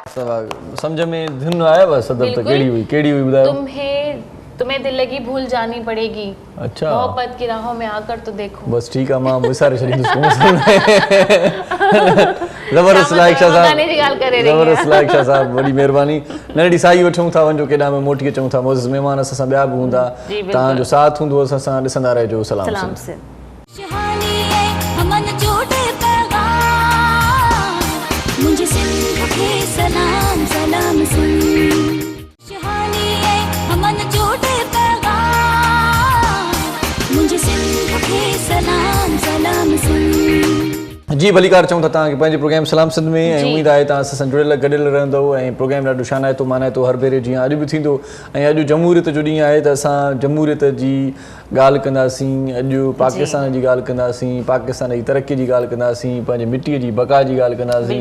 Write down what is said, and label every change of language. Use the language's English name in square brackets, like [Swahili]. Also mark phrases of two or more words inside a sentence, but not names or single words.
[Sindhi] वाह, सम्झ में धुन आया सदर त कहिड़ी हुई ॿुधायो? [Urdu] تمہیں دل لگی بھول جانی پڑے گی, अच्छा, محبت کی راہوں میں آ کر تو دیکھو. بس ٹھیک ہے, [Sindhi] मां विसारे छॾींदुसि ज़बरदस्त लाइक शाह साहब, ज़बरदस्त लाइक शाह साहब, वॾी महिरबानी। नंढड़ी साई वठूं था, वञो केॾा में मोटी अचूं था, मोज़ महिमान असां ॿिया बि हूंदा, तव्हांजो साथ हूंदो, असां ॾिसंदा रहिजो। [Urdu] سلام سے مجھے سندھ کے سلام سلام سن، شہانی ہے ہمن جوڑے پیغام، مجھے سندھ کے سلام سلام سن. [Sindhi] जी भलीकार चऊं था तव्हांखे पंहिंजे प्रोग्राम सलाम सिंध में, ऐं उमेद आहे तव्हां असां सां जुड़ियल गॾियल रहंदव, ऐं प्रोग्राम ॾाढो शानाइतो मानाइतो हर भेरे जीअं अॼु बि थींदो। ऐं अॼु जमहूरियत जो ॾींहुं आहे त असां जमहूरियत जी ॻाल्हि कंदासीं, अॼु पाकिस्तान जी ॻाल्हि कंदासीं, पाकिस्तान जी तरक़ी जी ॻाल्हि कंदासीं, पंहिंजे मिटीअ जी बका जी ॻाल्हि कंदासीं।